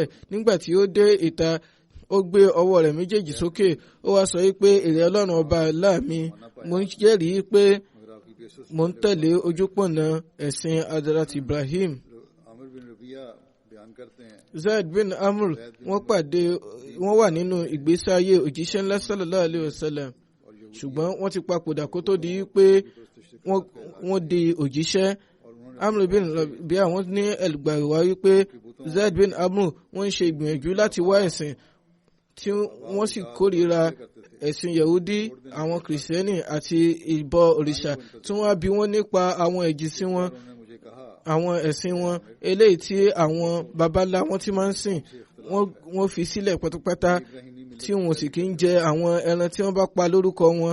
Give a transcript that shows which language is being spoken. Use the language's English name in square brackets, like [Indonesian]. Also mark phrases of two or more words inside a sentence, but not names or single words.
[Yoruba] Nígbà tí ó dé ìta ó gbé ọwọ́ rẹ̀ méjèèjì sókè ó wá sọ wípé èrè Ọlọ́run ọba láàmì mo ń jẹ́rìí pé mo ń tẹ̀lé ojúpọ̀nà ẹ̀sìn Hazrat Ibrahim. Zaid bin Amr wọ́n wà nínú ìgbésí ayé òjíṣẹ́ ńlá [Arabic] صلى الله عليه وسلم [Yoruba] ṣùgbọ́n wọ́n ti papòdà kó tó di pé wọ́n di òjíṣẹ́. Amr bin Rabi'a wọ́n ní ẹgbàá wípé Zaid bin Amr wọ́n ń ṣe ìgbìyànjú láti wá ẹ̀sìn tí wọ́n sì kórìíra ẹ̀sìn Yahudi àwọn kìrìsìtẹ́nì àti ìbọ òrìṣà tí wọ́n á bi wọ́n nípa àwọn ẹ̀jísìn wọn àwọn ẹ̀sìn wọn eléyìí tí àwọn babalá wọn ti máa ń sìn wọ́n fi sílẹ̀ pátápátá tí wọn sì kì í jẹ àwọn ẹran tí wọ́n bá pa lórúkọ wọn.